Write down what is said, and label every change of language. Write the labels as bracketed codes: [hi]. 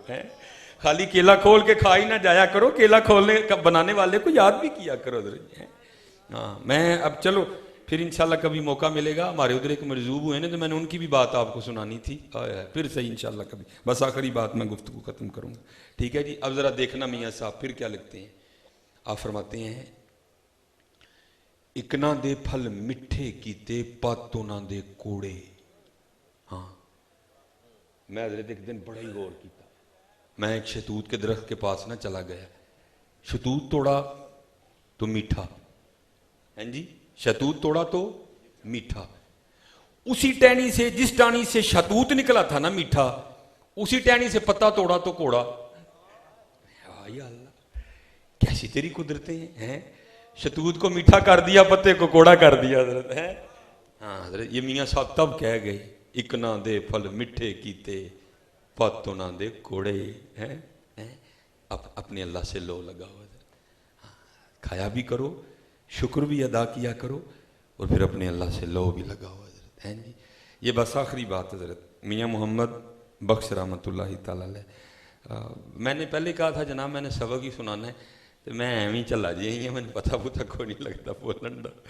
[ur] ہیں خالی کیلا کھول کے کھا ہی نہ جایا کرو, کیلا کھولنے بنانے والے کو یاد بھی کیا کرو. ہاں میں اب چلو پھر انشاءاللہ کبھی موقع ملے گا. ہمارے ادھر ایک مرزوب ہوئے نا, تو میں نے ان کی بھی بات آپ کو سنانی تھی, پھر صحیح انشاءاللہ کبھی. بس آخری بات میں گفتگو ختم کروں گا, ٹھیک ہے جی. اب ذرا دیکھنا میاں صاحب پھر کیا لکھتے ہیں. آپ فرماتے ہیں [pa] اکنا دے پھل مٹھے کیتے پاتوں نہ دے کوڑے. [ur] ہاں میں حضرت ایک دن بڑا ہی غور کیتا. میں ایک شہتوت کے درخت کے پاس نہ چلا گیا. شہتوت توڑا تو میٹھا, ہیں جی, شہتوت توڑا تو میٹھا. اسی ٹہنی سے, جس ٹہنی سے شہتوت نکلا تھا نا میٹھا, اسی ٹہنی سے پتا توڑا تو کوڑا. یا اللہ کیسی تیری قدرتیں ہیں. شہتوت کو میٹھا کر دیا, پتے کو کوڑا کر دیا حضرت. ہے ہاں حضرت یہ میاں صاحب تب کہہ گئے [pa] اکنا دے پھل مٹھے کیتے پاتوں نہ دے کوڑے. [ur] ہیں اپنے اللہ سے لو لگاؤ, کھایا بھی کرو, شکر بھی ادا کیا کرو, اور پھر اپنے اللہ سے لو بھی لگاؤ حضرت. ہیں جی یہ بس آخری بات حضرت. میاں محمد بخش رحمۃ اللہ تعالی علیہ, میں نے پہلے کہا تھا جناب میں نے سبق ہی سنانا ہے, تو میں ایویں ہی چلا جی, میں نے پتہ پتہ کوئی نہیں لگتا بولن دا.